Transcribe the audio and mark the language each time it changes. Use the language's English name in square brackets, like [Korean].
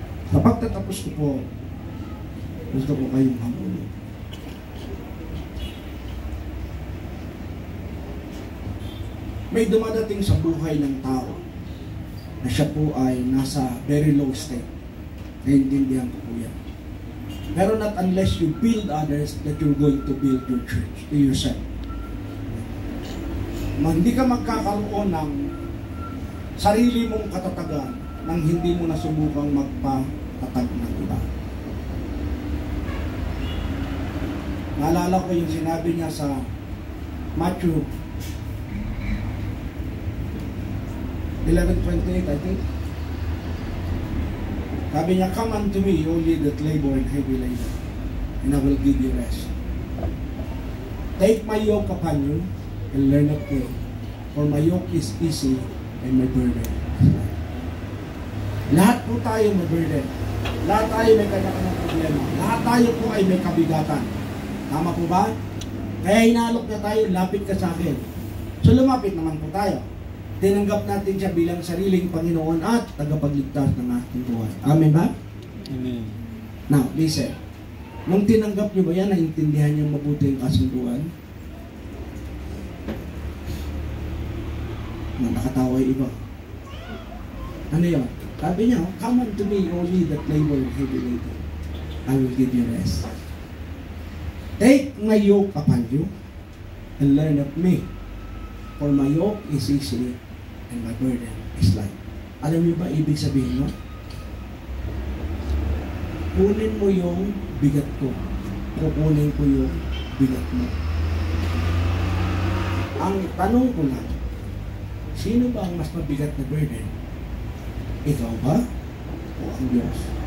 [Filipino] Sa pagtatapos ko po, gusto ko kayong hamulin. May dumadating sa buhay ng tao na siya po ay nasa [English] very low state. [Filipino] Naiintindihan ko po yan. [English] Pero not unless you build others that you're going to build your church to yourself. [Filipino] Hindi ka magkakaroon ng sarili mong katatagan nang hindi mo nasubukang magpatatag ng iba. Naalala ko yung sinabi niya sa Matthew 11:28, [English] I think. [Filipino] Sabi niya, [English] come unto me, all ye that labor and heavy laden, and I will give you rest. Take my yoke upon you, and learn of me, for my yoke is easy, and my burden is light. [Filipino] Lahat po tayo may burden. Lahat tayo may kanya-kanyang problema. Lahat tayo po ay may kabigatan. Tama po ba? Kaya hinalok na tayo, lapit ka sa akin. So lumapit naman po tayo. Tinanggap natin siya bilang sariling Panginoon at tagapagligtas ng ating buhay. Amen ba? Amen. [English] Now, listen. [Filipino] Nung tinanggap niyo ba yan, naintindihan niyo mabuti yung kasunduan? Nakatawa yung iba. Ano yun? Sabi niya, [English] come unto me, all ye that labor and heavy laden, I will give you rest. Take my yoke upon you and learn of me, for my yoke is easy and my burden is light. [Filipino] Alam niyo ba ibig sabihin mo? Kunin mo yung bigat ko. Kukunin ko yung bigat mo. Ang tanong ko lang, sino ba ang mas mabigat na burden? Ikaw ba? O ang Diyos?